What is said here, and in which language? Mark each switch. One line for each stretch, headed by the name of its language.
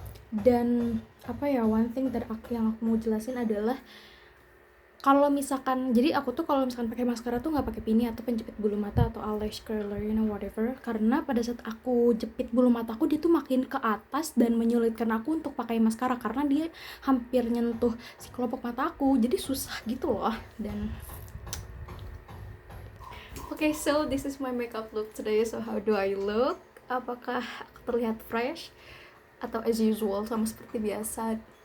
Indonesian: Dan apa ya,
English: one thing
Indonesian: yang aku mau jelasin adalah kalau misalkan, jadi aku tuh kalau misalkan pakai maskara tuh nggak pakai pini atau penjepit bulu mata atau eyelash curler, whatever, karena pada saat aku jepit bulu mataku dia tuh makin ke atas dan menyulitkan aku untuk pakai maskara karena dia hampir nyentuh si kelopak mata aku, jadi susah gitu loh.
English: Dan okay, so this is my makeup look today. So how do I look?
Indonesian: Apakah aku terlihat fresh atau
English: as usual
Indonesian: sama seperti biasa?